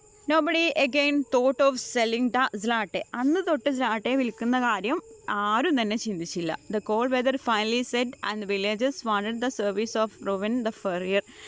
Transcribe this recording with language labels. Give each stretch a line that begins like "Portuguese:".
English: Nobody again thought of selling the Zlate.
Malayalam: അന്ന് തൊട്ട് സ്ലാട്ടയെ വിൽക്കുന്ന കാര്യം ആരും തന്നെ ചിന്തിച്ചില്ല.
English: The cold weather finally set and the villagers wanted the service of Reuben the furrier.